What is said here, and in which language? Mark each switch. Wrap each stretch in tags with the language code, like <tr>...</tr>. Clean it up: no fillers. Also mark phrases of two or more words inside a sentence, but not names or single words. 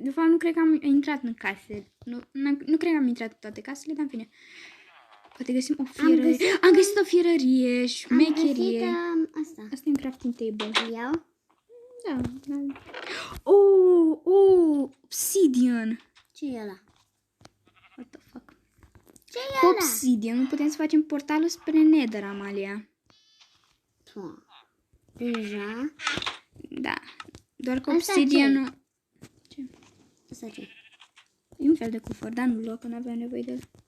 <ro>De fapt, nu cred că am intrat în case. Nu cred că am intrat în toate casele, dar în fine. Poate găsim o fierărie. Am găsit o fierărie, șmecherie. Am găsit asta. Asta e un</ro> <en>crafting table.</en> <ro>Iau? Da. Obsidian. Ce e ăla?</ro> <en>What the fuck?</en> <ro>Ce e ăla? Obsidian. Nu putem să facem portalul spre Nether, Amalia. Deja? Da. Doar că obsidianul... Ce? Asta ce? E un fel de cufăr, dar nu luă, că nu aveam nevoie de el.</ro>